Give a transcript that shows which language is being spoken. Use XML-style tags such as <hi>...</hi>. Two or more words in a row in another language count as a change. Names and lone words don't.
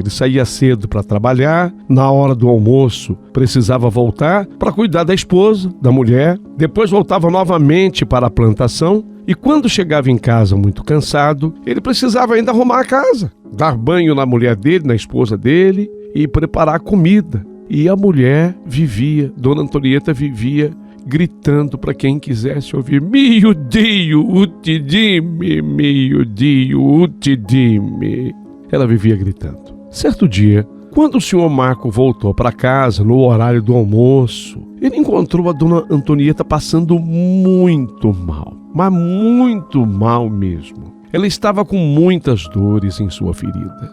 <pt>Ele saía cedo para trabalhar, na hora do almoço precisava voltar para cuidar da esposa, da mulher, depois voltava novamente para a plantação e quando chegava em casa muito cansado, ele precisava ainda arrumar a casa, dar banho na mulher dele, na esposa dele e preparar a comida. E a mulher vivia, dona Antonieta vivia gritando para quem quisesse ouvir,</pt> <it>mio Dio te dime, mio Dio te dime.</it> <pt>Ela vivia gritando. Certo dia, quando o senhor Marco voltou para casa no horário do almoço, ele encontrou a dona Antonieta passando muito mal, mas muito mal mesmo. Ela estava com muitas dores em sua ferida.</pt>